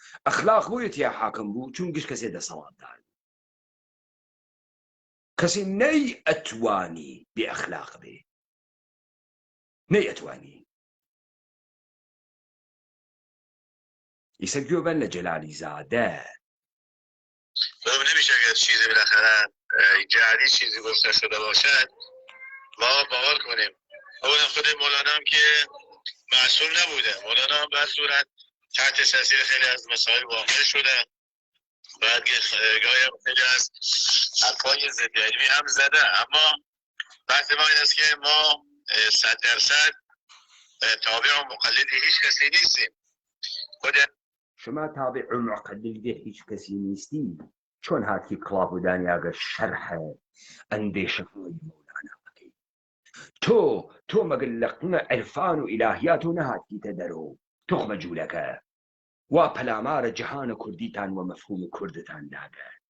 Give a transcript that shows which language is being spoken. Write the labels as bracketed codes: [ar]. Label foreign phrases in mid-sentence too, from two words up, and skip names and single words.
[ckb] ئەخلاق بۆیەتی حاکم بوو چون گشت کەسێ دەسەڵاتدار کەسی نەی ئەتوانی بێ ئەخلاق بێ نەی ئەتوانی ئیسە گوێبەن لە جەلالی زادە [fa] خب نمیشه اگر چیزی بالاخره جعلی چیزی گفته شده باشد ما باور کنیم. اولا خود مولانا هم که معصوم نبوده، مولانا هم به صورت تحت تاثیر خیلی از مسائل واقع شده، بعد گاهی هم خیلی از حرفای ضد علمی هم زده، اما بحث ما این است که ما 100% تابع و مقلد هیچ کسی نیستیم. خود شما تابع و مقلد هیچ [ckb] کەسی نیستی چۆن هاتی کڵاپ و دانیاگە شەرحە ئەندێشەکەی مەولانە بکەیت تۆ مەگەر لە قنە عرفان و ئیلاهیات و نەهاتیتە دەرەوە تۆخمە جوولەکە وا پەلامارە جەهانە کوردیتان و مەفهوم کوردتان داگە